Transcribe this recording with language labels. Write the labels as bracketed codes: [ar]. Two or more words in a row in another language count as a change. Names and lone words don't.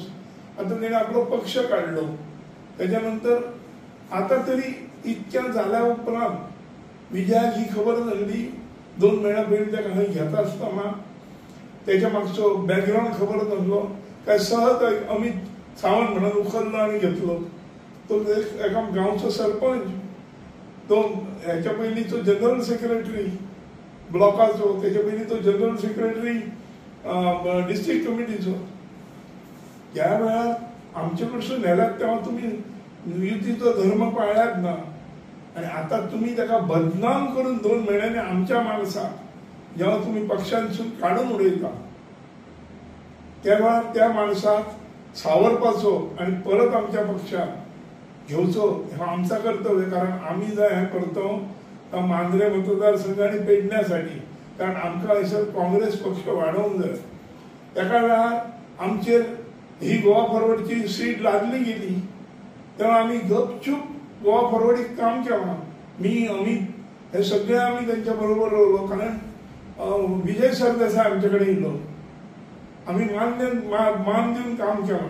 [kok] आता तेणे आपलो पक्ष काढलो, त्याच्यानंतर आता तरी इतक्या झाल्या उपरांत विजयाक ही खबर झाली 2 महिन्या पयलीं ताका खंय घेता आसतना त्याच्या मागचो बॅकग्राऊंड खबर नासलो, काय सहज अमित सावंत म्हणून उखललो आणि घेतलो. तो एका गांवचो सरपंच, तो ह्याच्या पयलींचो [en] general secretary blockacho, [kok] त्याच्या पयलीं तो [en] general secretary district committeecho. [kok] त्या वेळार आमचे कडसून नेल्यात तेव्हा तुम्ही युतीचो धर्म पाळ्यात ना, आणि आता तुम्ही त्याला बदनाम करून 2 महिन्यांनी आमच्या माणसाक जेव्हा तुम्ही पक्षांसून काढून उडयता तेव्हा त्या माणसाक सावरपाचो आणि परत आमच्या पक्षात घेवचो हे आमचा कर्तव्य. कारण आम्ही जर हे करतो मांद्रे मतदारसंघाने पेडण्यासाठी, कारण आमकां हयसर काँग्रेस पक्ष वाडोवंक जाय. एका वेळार आमचेर ही गोवा फॉरवर्डची सीट लादली गेली तेव्हा आम्ही गपचूप गोवा फॉरवर्डीक काम केलां. मी अमित हे सगळे आम्ही त्यांच्या बरोबर रावलो, कारण विजय सरदेसाय आमचे कडेन येयलो, आम्ही मान दिवन काम केलां.